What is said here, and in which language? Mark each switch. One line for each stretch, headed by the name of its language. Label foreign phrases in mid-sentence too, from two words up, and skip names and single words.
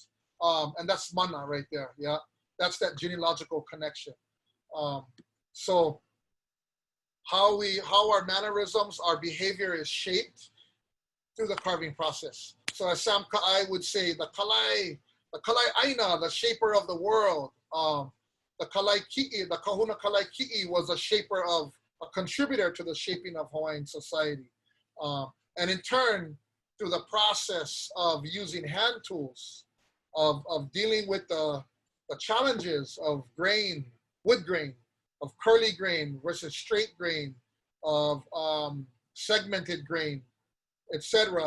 English: And that's mana right there, yeah? That's that genealogical connection. So how our mannerisms, our behavior is shaped through the carving process. So as Sam Ka'ai would say, the
Hawaiian: Kalai Aina,
English: the shaper of the world, the
Hawaiian: Kālai Kiʻi,
English: the
Hawaiian: Kahuna Kālai Kiʻi
English: was a shaper of, a contributor to the shaping of Hawaiian society. And in turn, through the process of using hand tools, of dealing with the challenges of grain, wood grain, of curly grain versus straight grain, of segmented grain, etc.